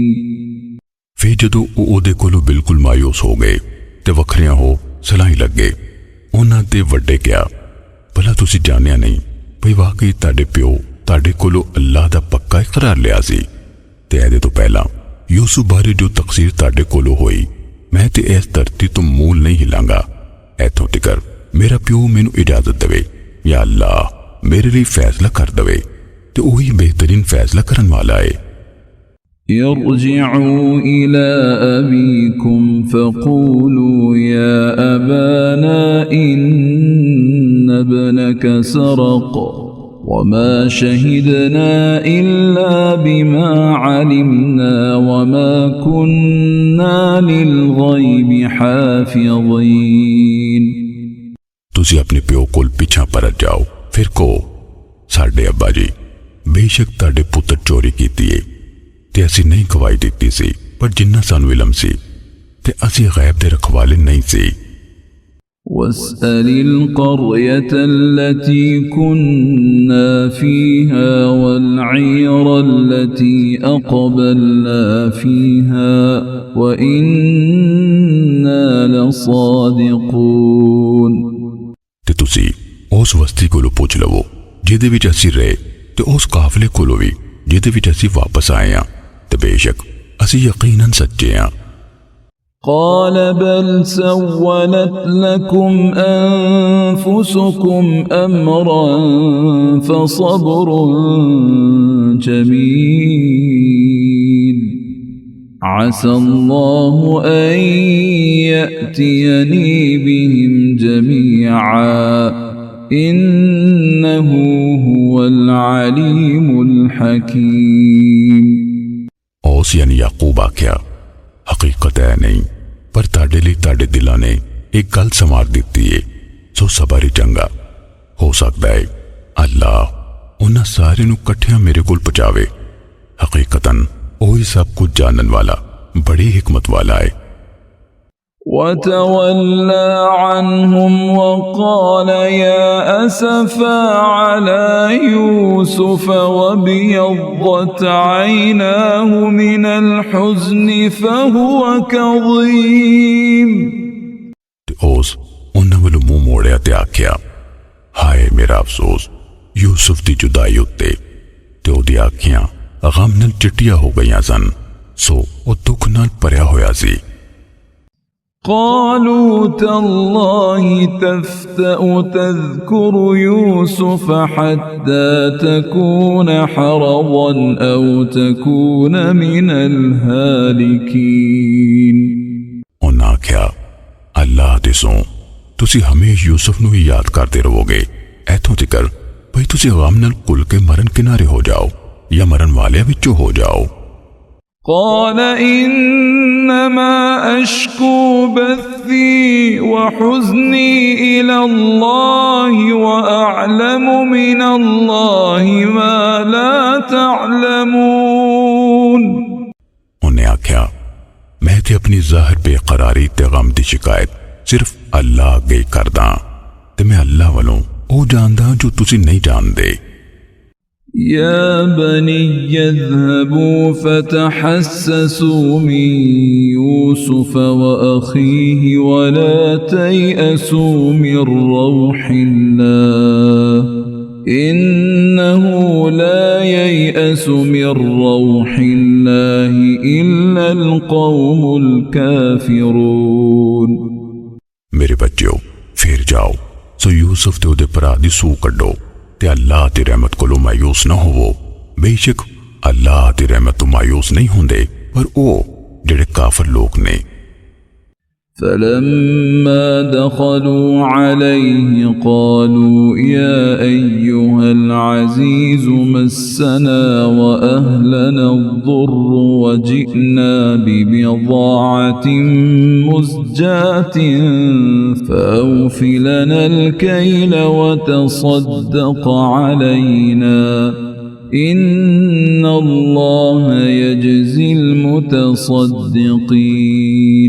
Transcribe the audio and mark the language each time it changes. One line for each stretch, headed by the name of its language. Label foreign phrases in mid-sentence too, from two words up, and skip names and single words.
Punjabi: ਫਿਰ ਜਦੋਂ ਓਦੇ ਕੋਲੋਂ ਬਿਲਕੁਲ ਮਾਯੂਸ ਹੋ ਗਏ ਤੇ ਵੱਖਰੀਆਂ ਹੋ ਸਲਾਹੀ ਲੱਗ ਗਏ, ਉਨ੍ਹਾਂ ਤੇ ਵੱਡੇ ਕਿਆ, ਭਲਾ ਤੁਸੀਂ ਜਾਣਿਆ ਨਹੀਂ ਭਈ ਵਾਕਈ ਤੁਹਾਡੇ ਪਿਓ ਤੁਹਾਡੇ ਕੋਲੋਂ ਅੱਲਾਹ ਦਾ ਪੱਕਾ ਇਕਰਾਰ ਲਿਆ ਸੀ ਤੇ ਏਦੇ ਤੋਂ ਪਹਿਲਾਂ ਯੂਸੁਫ ਬਾਰੇ ਜੋ ਤਕਸੀਰ ਤੁਹਾਡੇ ਕੋਲੋਂ ਹੋਈ ਮੈਂ ਤੇ ਇਸ ਧਰਤੀ ਤੋਂ ਮੂਲ ਨਹੀਂ ਹਿਲਾਂਗਾ, ਐਥੋਂ ਤੀਕਰ ਮੇਰਾ ਪਿਓ ਮੈਨੂੰ ਇਜਾਜ਼ਤ ਦੇਵੇ ਯਾ ਅੱਲਾਹ ਮੇਰੇ ਲਈ ਫ਼ੈਸਲਾ ਕਰ ਦੇਵੇ ਤੇ ਵਹੀ ਬਿਹਤਰੀਨ ਫ਼ੈਸਲਾ ਕਰਨ ਵਾਲਾ ਹੈ।
Arabic: ارجعوا إلى أبيكم فقولوا يا أبانا إن ابنك سرق وما شهدنا إلا بما علمنا وما كنا للغيب حافظين।
Punjabi: ਤੁਸੀਂ ਅਪਣੇ ਪਿਓ ਕੋਲ ਪਿੱਛਾ ਪਰਤ ਜਾਓ, ਫਿਰ ਕੋ ਸਾਡੇ ਅੱਬਾ ਜੀ ਬੇਸ਼ੱਕ ਤੁਹਾਡੇ ਪੁੱਤਰ ਚੋਰੀ ਕੀਤੀ ਹੈ ਤੇ ਅਸੀਂ ਨਹੀਂ ਗਵਾਹੀ ਦਿੱਤੀ ਸੀ, ਪਰ ਜਿੰਨਾ ਸਾਨੂੰ ਇਲਮ ਸੀ ਤੇ ਅਸੀਂ ਗ਼ੈਬ ਦੇ ਰਖਵਾਲੇ ਨਹੀਂ ਸੀ।
Arabic: واسأل القرية التي كنا فيها والعير التي أقبلنا فيها وإنا لصادقون।
Punjabi: ਤੇ ਤੁਸੀਂ ਉਸ ਵਸਤੀ ਕੋਲੋਂ ਪੁੱਛ ਲਵੋ ਜਿਹਦੇ ਵਿੱਚ ਅਸੀਂ ਰਹੇ ਤੇ ਉਸ ਕਾਫ਼ਲੇ ਕੋਲੋਂ ਭੀ ਜਿਹਦੇ ਵਿੱਚ ਅਸੀਂ ਵਾਪਸ ਆਏ ਹਾਂ ਤੇ ਬੇਸ਼ੱਕ ਅਸੀਂ ਯਕੀਨਨ ਸੱਚੇ ਹਾਂ।
Arabic: قال بل سولت لكم أنفسكم أمرا فصبر جميل عسى الله أن يأتيني بهم جميعا إنه هو العليم الحكيم।
Punjabi: ਔਸ ਯਾਨੀ ਯਾਕੂਬ ਆਖਿਆ, ਹਕੀਕਤ ਹੈ ਨਹੀਂ ਪਰ ਤੁਹਾਡੇ ਲਈ ਤੁਹਾਡੇ ਦਿਲਾਂ ਨੇ ਇੱਕ ਗੱਲ ਸੰਵਾਰ ਦਿੱਤੀ ਹੈ, ਸੋ ਸਬਰ ਹੀ ਚੰਗਾ ਹੋ ਸਕਦਾ ਹੈ ਅੱਲਾਹ ਉਨ੍ਹਾਂ ਸਾਰੇ ਨੂੰ ਕੱਠੀਆਂ ਮੇਰੇ ਕੋਲ ਪਹੁੰਚਾਵੇ, ਹਕੀਕਤਨ ਵਹੀ ਸਭ ਕੁਝ ਜਾਣਨ ਵਾਲਾ ਬੜੀ ਹਿਕਮਤ ਵਾਲਾ ਹੈ।
Arabic: وتولى عنهم وقال يا أسفا على يوسف وابيضت عيناه من الحزن فهو كظيم।
Punjabi: ਓਸ ਉਨ੍ਹਾਂ ਵੱਲੋਂ ਮੂੰਹ ਮੋੜਿਆ ਤੇ ਆਖਿਆ, ਹਾਏ ਮੇਰਾ ਅਫ਼ਸੋਸ ਯੂਸੁਫ ਦੀ ਜੁਦਾਈ ਉੱਤੇ ਤੇ ਓਦੀ ਅੱਖੀਆਂ ਗ਼ਮ ਨਾਲ ਚਿੱਟੀਆਂ ਹੋ ਗਈਆਂ ਸਨ, ਸੋ ਓ ਦੁੱਖ ਨਾਲ ਭਰਿਆ ਹੋਇਆ ਸੀ।
Arabic: قالوا تالله تفتأ تذكر يوسف حتى تكون حرضا أو تكون من الهالكين
Punjabi: ਉਨ੍ਹੇਂ ਆਖਿਆ ਅੱਲਾਹ ਦੇ ਸੋ ਤੁਸੀਂ ਹਮੇਸ਼ ਯੂਸੁਫ ਨੂੰ ਹੀ ਯਾਦ ਕਰਦੇ ਰਹੋਗੇ ਐਥੋਂ ਤੀਕਰ ਭਈ ਤੁਸੀਂ ਗ਼ਮ ਨਾਲ ਕੁਲ ਕੇ ਮਰਨ ਕਿਨਾਰੇ ਹੋ ਜਾਓ ਯਾ ਮਰਨ ਵਾਲੇ ਵਿੱਚੋਂ ਹੋ ਜਾਓ।
Arabic: قال إنما أشكو بثي وحزني إلى الله وأعلم من الله ما لا تعلمون
Punjabi: ਉਨ੍ਹੇਂ ਆਖਿਆ ਮੈਂ ਤੇ ਅਪਣੀ ਜ਼ਾਹਿਰ ਬੇਕਰਾਰੀ ਤੇ ਗ਼ਮ ਦੀ ਸ਼ਿਕਾਇਤ ਸਿਰਫ਼ ਅੱਲਾਹ ਅੱਗੇ ਕਰਦਾ ਤੇ ਮੈਂ ਅੱਲਾਹ ਵੱਲੋਂ ਓ ਜਾਣਦਾ ਜੋ ਤੁਸੀਂ ਨਹੀਂ ਜਾਣਦੇ।
Arabic: يا بني اذهبوا فتحسسوا من يوسف وأخيه ولا تيأسوا من روح الله إنه لا ييأس من روح الله إلا القوم الكافرون
Punjabi: ਮੇਰੇ ਬੱਚਿਓ ਫਿਰ ਜਾਓ ਸੋ ਯੂਸੁਫ ਤੇ ਉਹਦੇ ਭਰਾ ਦੀ ਸੂਹ ਕੱਢੋ ਤੇ ਅੱਲਾਹ ਦੀ ਰਹਿਮਤ ਕੋਲੋਂ ਮਾਯੂਸ ਨਾ ਹੋਵੋ ਬੇਸ਼ੱਕ ਅੱਲਾਹ ਦੀ ਰਹਿਮਤ ਤੋਂ ਮਾਯੂਸ ਨਹੀਂ ਹੁੰਦੇ ਪਰ ਓ ਜਿਹੜੇ ਕਾਫ਼ਿਰ ਲੋਕ ਨੇ।
Arabic: فلما دخلوا عليه قالوا يا أيها العزيز مسنا وأهلنا الضر وجئنا ببضاعة مزجاة فأوف لنا الكيل وتصدق علينا إن الله يجزي المتصدقين।